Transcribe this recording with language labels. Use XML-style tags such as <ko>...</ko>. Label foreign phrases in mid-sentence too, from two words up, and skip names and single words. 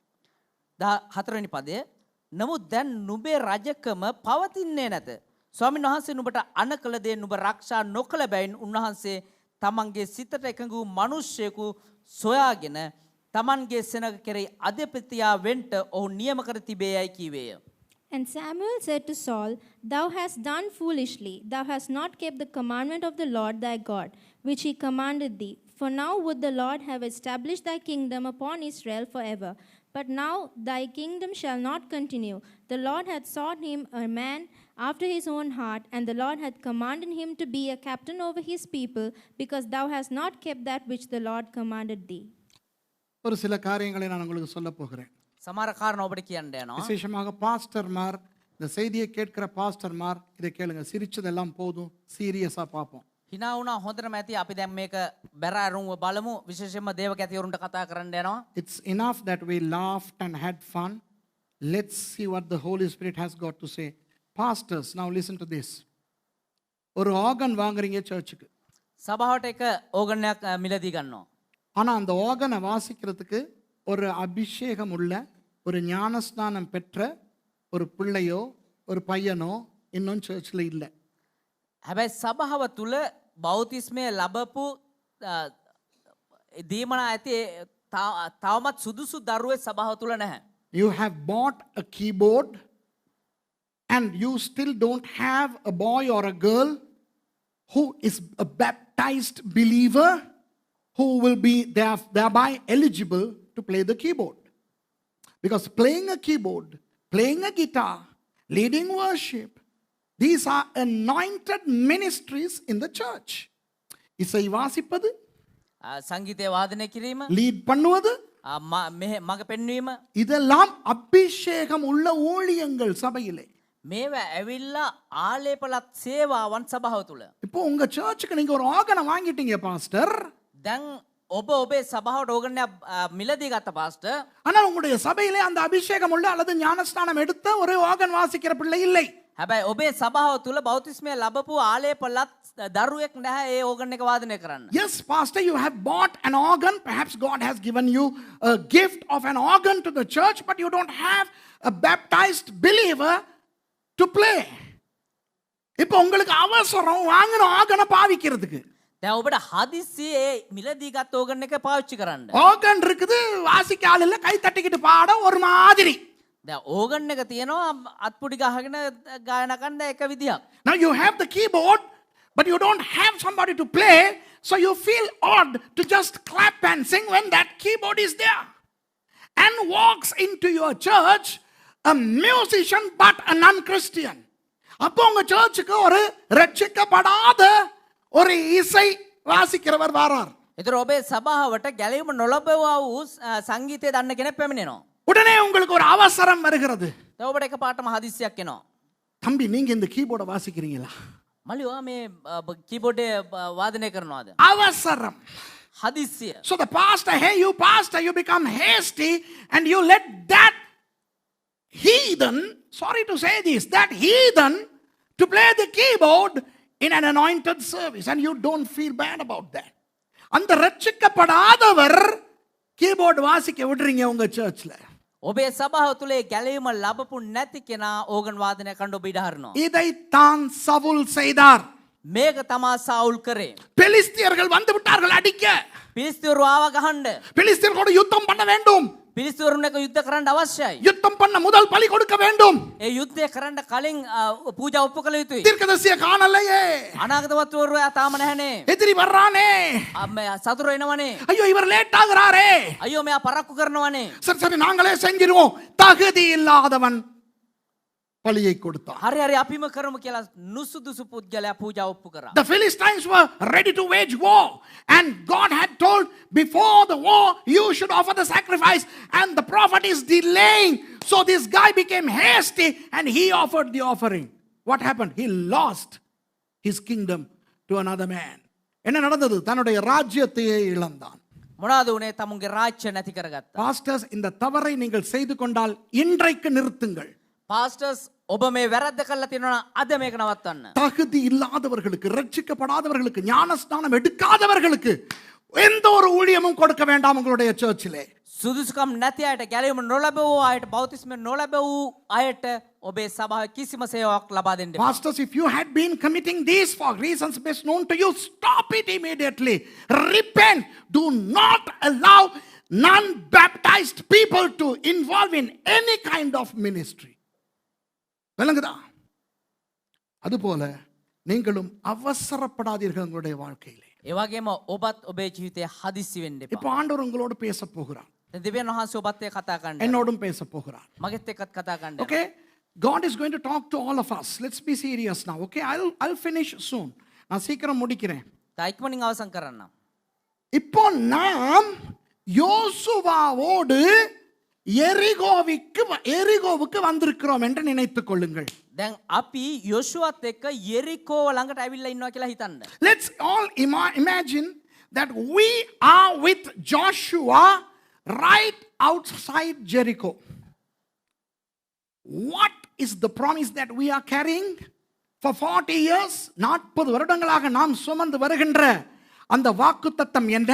<si>14 වෙනි පදය. නමුත් දැන් නුඹේ රජකම පවතින්නේ නැත. ස්වාමීන් වහන්සේ නුඹට අණ කළ දේ නුඹ රක්ෂා නොකළ බැවින් උන්වහන්සේ තමන්ගේ සිතට එකඟ වූ මිනිස්සෙකු සොයාගෙන තමන්ගේ සෙනග කෙරෙහි අධිපතියා වෙන්ට ඔහු නියම කර තිබේයයි කීවේය.</si> <en>And Samuel said to Saul, Thou hast done foolishly. Thou hast not kept the commandment of the Lord thy God, which he commanded thee. For now would the Lord have established thy kingdom upon Israel forever. But now thy kingdom shall not continue. The Lord hath sought him a man after his own heart, and the Lord hath commanded him to be a captain over his people, because thou hast not kept that which the Lord commanded thee.</en> <ta>ஒரு சில காரியங்களை நான் உங்களுக்கு சொல்ல போகிறேன்.</ta> <si>සමහර කාරණා ඔබට කියන්න යනවා.</si> <ta>விசேஷமாக பாஸ்டர்மார், இந்த செய்தியை கேட்கிற பாஸ்டர்மார் இதை கேளுங்க. சிரிச்சதெல்லாம் போதும், சீரியஸா பார்ப்போம்.</ta> <si>hina වුණා හොඳටම ඇති. අපි දැන් මේක බැර අරුන්ව බලමු. විශේෂයෙන්ම දේව කැතිවරුන්ට කතා කරන්න යනවා.</si> <en>It's enough that we laughed and had fun. Let's see what the Holy Spirit has got to say. Pastors, now listen to this.</en> <ta>ஒரு ஆர்கன் வாங்குறீங்க சர்ச்சுக்கு.</ta> <si>සභාවට එක ඕගනයක් මිලදී ගන්නවා.</si> <ta>ஆனா அந்த ஆர்கனை வாசிக்கிறதுக்கு ஒரு அபிஷேகம் உள்ள, ஒரு ஞானஸ்நானம் பெற்ற ஒரு பிள்ளையோ ஒரு பையனோ இன்னும் சர்ச்சில் இல்லை.</ta> <si>හැබැයි සභාව තුල බෞතිස්මය ලැබපු දීමනා ඇති තවමත් සුදුසු දරුවෙක් සභාව තුල නැහැ.</si> <en>You have bought a keyboard and you still don't have a boy or a girl who is a baptized believer who will be thereby eligible to play the keyboard. Because playing a keyboard, playing a guitar, leading worship, these are anointed ministries in the church.</en> <ta>இசை வாசிப்பது,</ta> <si>සංගීතය වාදනය කිරීම,</si> <ta>லீட் பண்ணுவது,</ta> <si>මඟ පෙන්වීම,</si> <ta>இதெல்லாம் அபிஷேகம் உள்ள ஊழியங்கள் சபையிலே.</ta> <si>මේව ඇවිල්ලා ආලේපලත් සේවාවන් සභාව තුළ.</si> <ta>இப்போ உங்க சர்ச்சுக்கு நீங்க ஒரு ஆர்கனை வாங்கிட்டீங்க பாஸ்டர்.</ta> <si>දැන් ඔබ ඔබේ සභාවට ඕගනයක් මිලදී ගත්ත පාස්ටර්.</si> <ta>ஆனால் உங்களுடைய சபையிலே அந்த அபிஷேகம் உள்ள அல்லது ஞானஸ்நானம் எடுத்த ஒரு ஆர்கன் வாசிக்கிற பிள்ளை இல்லை.</ta> <si>හැබැයි ඔබේ සභාව තුළ බෞතිස්මය ලැබපු ආලේපලත් දරුවෙක් නැහැ ඒ ඕගන් එක වාදනය කරන්න.</si> <en>Yes, pastor, you have bought an organ. Perhaps God has given you a gift of an organ to the church, but you don't have a baptized believer to play.</en> <ta>இப்போ உங்களுக்கு அவசரம் வாங்கின ஆர்கனை பாவிக்கிறதுக்கு.</ta> <si>දැන් ඔබට හදිස්සියේ මිලදී ගත්ත ඕගන් එක පාවිච්චි කරන්න.</si> <ta>ஆர்கன் இருக்குது, வாசிக்க ஆள் இல்ல, கை தட்டிக்கிட்டு பாட ஒரு மாதிரி.</ta> <si>දැන් ඕගන් එක තියෙනවා අත්පුඩි ගහගෙන ගායනා කරන්න එක විදියක්.</si> <en>Now you have the keyboard, but you don't have somebody to play, so you feel odd to just clap and sing when that keyboard is there. And walks into your church a musician but a non-Christian.</en> <ta>அப்போ உங்க சர்ச்சுக்கு ஒரு ரட்சிக்கப்படாத ஒரு இசை வாசிக்கிறவர் வரார்.</ta> <si>ඒතර ඔබේ සභාවට ගැලවීම නොලබවා වූ සංගීතය දන්න කෙනෙක් පැමිණෙනවා.</si> <ta>உடனே உங்களுக்கு ஒரு அவசரம் வருகிறது.</ta> <si>දැන් ඔබට එකපාරටම හදිස්සියක් එනවා.</si> <ta>தம்பி, நீங்க இந்த கீபோர்டை வாசிக்கிறீங்களா?</ta> <si>මලිවා මේ කීබෝඩේ වාදනය කරනවාද?</si> <ta>அவசரம்.</ta> <si>හදිස්සිය.</si> <en>So the pastor, hey you pastor, you become hasty and you let that heathen, sorry to say this, that heathen to play the keyboard in an anointed service, and you don't feel bad about that.</en> <ta>அந்த ரட்சிக்கப்படாதவர் கீபோர்டு வாசிக்க விடுறீங்க உங்க சர்ச்ல.</ta> <si>ඔබේ සභාව තුලේ ගැලවීම ලැබපු නැති කෙනා ඕගන් වාදනය කරන්න ඔබ ඉඩ හරිනවා.</si> <ta>இதைத்தான் சவுல் செய்தார்.</ta> <si>මේක තමා සාවුල් කරේ.</si> <ta>பெலிஸ்தியர்கள் வந்து விட்டார்கள் அடிக்க.</ta> <si>පිලිස්තිවරු ආව ගහන්න.</si> <ta>பெலிஸ்தியர்களோட யுத்தம் பண்ண வேண்டும்.</ta> <si>පිලිස්තිවරුන් එක්ක යුද්ධ කරන්න අවශ්‍යයි.</si> <ta>யுத்தம் பண்ண முதல் பலி கொடுக்க வேண்டும்.</ta> <si>ඒ යුද්ධය කරන්න කලින් පූජා ඔප්පු කළ යුතුයි.</si> <ta>தீர்க்கதரிசியை காணலையே.</ta> <si>අනාගතවත්වරු තාම නැහනේ.</si> <ta>எதிரி வர்றானே.</ta> <si>සතුරු එනවනේ.</si> <ta>ஐயோ இவர் லேட் ஆகுறாரே.</ta> <si>අයියෝ මෙයා පරක්කු කරනවනේ.</si> <ta>சரி சரி நாங்களே செஞ்சிருவோம். தகுதி இல்லாதவன் பலியை கொடுத்தான்.</ta> <si>හරි හරි අපිම කරමු කියලා නුසුදුසු පුද්ගලයා පූජා ඔප්පු කරා.</si> <en>The Philistines were ready to wage war, and God had told before the war you should offer the sacrifice, and the prophet is delaying. So this guy became hasty and he offered the offering. What happened? He lost his kingdom to another man.</en> <ta>என்ன நடந்தது? தன்னுடைய ராஜ்யத்தையே இழந்தான்.</ta> <si>මොනවාද උනේ? තමුන්ගේ රාජ්‍ය නැති කරගත්තා.</si> <ta>Pastors, இந்த தவறை நீங்கள் செய்து கொண்டால் இன்றைக்கு நிறுத்துங்கள்.</ta> <si>பாஸ்டர்ஸ் ඔබ මේ වැරද්ද කරලා තියෙනවා අද මේක නවත්තන්න.</si> <ta>தகுதி இல்லாதவர்களுக்கு, ரட்சிக்கப்படாதவர்களுக்கு, ஞானஸ்நானம் எடுக்காதவர்களுக்கு எந்த ஒரு ஊழியமும் கொடுக்க வேண்டாம் உங்களுடைய சர்ச்சிலே.</ta> <si>සුදුසුකම් නැති අයට, ගැලවීම නොලැබූ අයට, බෞතිස්මය නොලැබූ අයට ඔබේ සභාවේ කිසිම සේවාවක් ලබා දෙන්න එපා.</si> <en>Pastors, if you had been committing these for reasons best known to you, stop it immediately. Repent. Do not allow non-baptized people to involve in any kind of ministry.</en> <ta>விளங்குதா? அதுபோல நீங்களும் அவசரப்படாதீர்கள் உங்களுடைய வாழ்க்கையிலே.</ta> <si>ඒ වගේම ඔබත් ඔබේ ජීවිතයේ හදිස්සි වෙන්න එපා.</si> <ta>இப்போ ஆண்டவர் உங்களோடு பேச போகிறார்.</ta> <si>දැන් දෙවියන් වහන්සේ ඔබත් එක්ක කතා කරන්න.</si> <ta>என்னோடும் பேச போகிறார்.</ta> <si>මගෙත් එක්කත් කතා කරන්න.</si> <en>Okay? God is going to talk to all of us. Let's be serious now. Okay? I'll finish soon.</en> <ta>நான் சீக்கிரம் முடிக்கிறேன்.</ta> <si>ඉක්මනින් අවසන් කරන්න.</si> <ta>இப்போ நாம் யோசுவாவோடு எரிகோவுக்கு வந்திருக்கிறோம் என்று நினைத்துக் கொள்ளுங்கள்.</ta> <si>දැන් අපි යොෂුවත් එක්ක යෙරිකෝව ළඟට ඇවිල්ලා ඉන්නවා කියලා හිතන්න.</si> <en>Let's all imagine that we are with Joshua right outside Jericho. What is the promise that we are carrying? For 40 years,</en> <ta>40 வருடங்களாக நாம் சுமந்து வருகின்ற அந்த வாக்குத்தத்தம் என்ன?</ta>